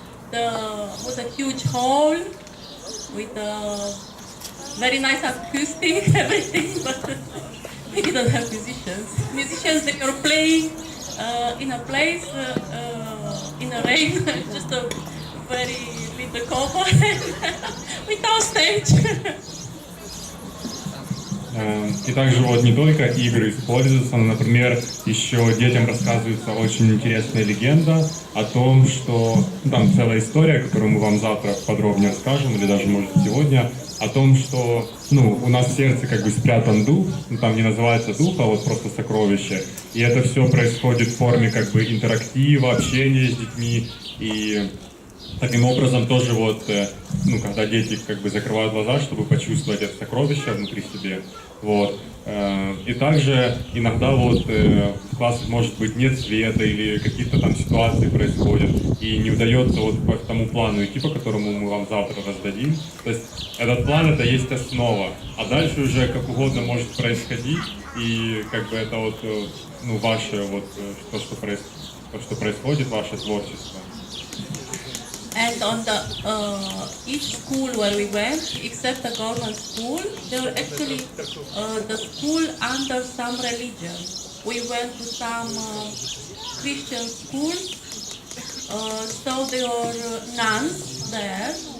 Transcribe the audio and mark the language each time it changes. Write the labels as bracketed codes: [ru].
[en] Was a huge hall with a very nice acoustic, everything, but we didn't have musicians. Musicians, they were playing in a place in the rain, just a very little cover without stage. [ru] И также вот не только игры используются, но, например, еще детям рассказывается очень интересная легенда о том, что там целая история, которую мы вам завтра подробнее расскажем, или даже, может, сегодня, о том, что у нас в сердце как бы спрятан дух, там не называется дух, а вот просто сокровище. И это все происходит в форме как бы интерактива, общения с детьми. И таким образом тоже вот, когда дети как бы закрывают глаза, чтобы почувствовать это сокровище внутри себе, вот. И также иногда вот в классах может быть нет света или какие-то там ситуации происходят, и не удается вот по тому плану идти, по которому мы вам завтра раздадим. То есть этот план это есть основа, а дальше уже как угодно может происходить, и как бы это вот ваше вот то, что происходит, ваше творчество. [en] And on the each school where we went, except the government school, they were actually the school under some religion. We went to some Christian schools, so there were nuns there.